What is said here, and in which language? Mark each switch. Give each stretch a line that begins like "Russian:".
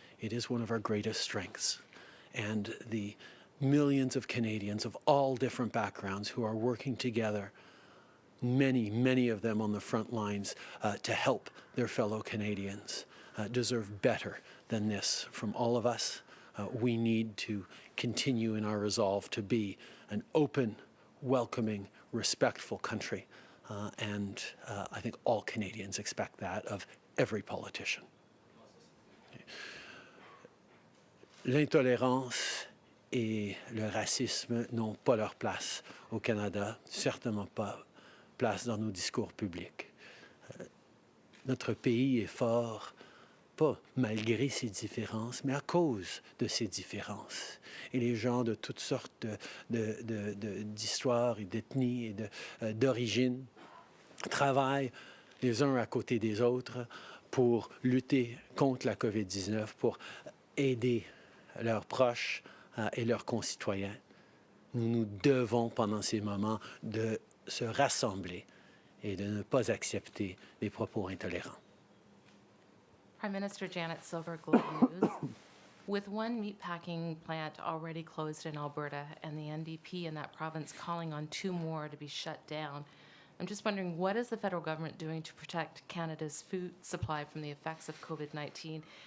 English: It is one of our greatest strengths. And the millions of Canadians of all different backgrounds who are working together, many of them on the front lines to help their fellow Canadians, deserve better than this from all of us. We need to continue in our resolve to be an open, welcoming, respectful country. And I think all Canadians expect that of every politician.
French: L'intolérance et le racisme n'ont pas leur place au Canada, certainement pas place dans nos discours publics. Notre pays est fort, pas malgré ses différences, mais à cause de ses différences. Et les gens de toutes sortes d'histoires et d'ethnies et d'origines travaillent les uns à côté des autres pour lutter contre la COVID-19, pour aider leurs proches et leurs concitoyens. Nous devons, pendant ces moments, de se rassembler et de ne pas accepter des propos intolérants.
English: Prime Minister Janet Silver, Globe News. With one meatpacking plant already closed in Alberta and the NDP in that province calling on 2 more to be shut down, I'm just wondering, what is the federal government doing to protect Canada's food supply from the effects of COVID-19?